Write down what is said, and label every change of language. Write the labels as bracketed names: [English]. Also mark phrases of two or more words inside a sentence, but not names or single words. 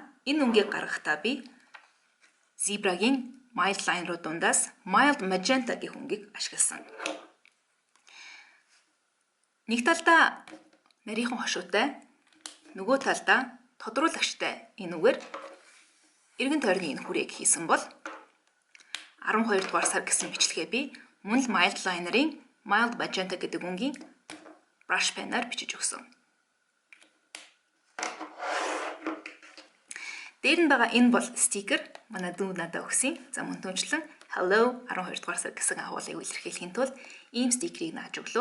[Mongolian] Энэ өнгийг гаргахдаа би Zebra-гийн [English] mild line [Mongolian] руу дундаас [English] mild magenta [Mongolian] гэх өнгийг ашигласан. Нэг талдаа нарийнхан хошуутай, нөгөө талдаа тодруулагчтай энэ үгээр эргэн тойрны энэ хүрээг хийсэн бол 12 дугаар сар гэсэн бичлэгээ би мөн л [English] mild liner- [Mongolian] ийн [English] mild magenta [Mongolian] гэдэг өнгийн [English] brush pen- [Mongolian] аар бичиж өгсөн. Дээр нь байгаа энэ бол стикер манай дүү надад өгсөн. За мөн түүнчлэн hello 12 дугаар сар гэсэн агуулгыг илэрхийлэхийн тулд ийм стикерийг нааж өглөө.